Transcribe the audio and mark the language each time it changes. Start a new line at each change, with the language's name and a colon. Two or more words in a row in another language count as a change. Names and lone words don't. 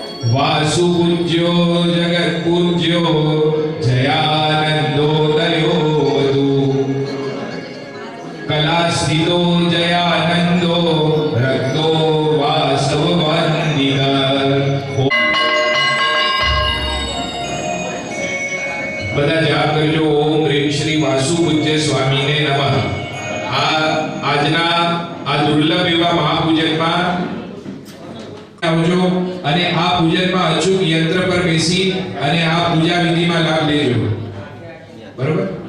Sanskrit: वासुपूज्यो जगत्पूज्यो जयानन्दोदयो वधू कलास्थितो जयानन्दो रक्तो वासववन्दित બધા
Gujarati: જાપ કરજો ઓમ રીમ શ્રી વાસુપૂજ્ય સ્વામીને નમઃ આજના આ દુર્લભ એવા મહાપૂજનમાં આવજો અને આ પૂજનમાં અચૂક યંત્ર પર બેસી અને આ પૂજા વિધિમાં લાભ લેજો બરોબર